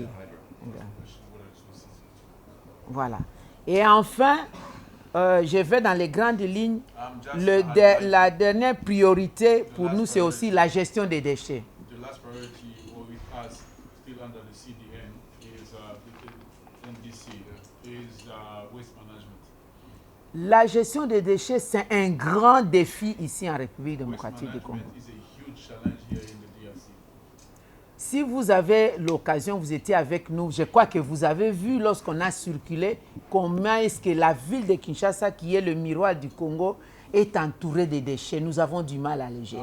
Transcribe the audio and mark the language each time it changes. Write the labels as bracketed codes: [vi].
[en] Water resources. [fr] Voilà. Et enfin, je vais dans les grandes lignes. [en] Just highlighting [fr] La dernière priorité pour nous, c'est aussi la gestion des déchets. [en] the last priority with us, still under the CDN, is the NDC, is waste management. [fr] La gestion des déchets, c'est un grand défi ici en République démocratique du Congo. [en] management is a huge challenge here in the DRC. [fr] Si vous avez l'occasion, vous étiez avec nous, je crois que vous avez vu lorsqu'on a circulé comment est-ce que la ville de Kinshasa, qui est le miroir du Congo, est entourée de déchets. Nous avons du mal à les gérer.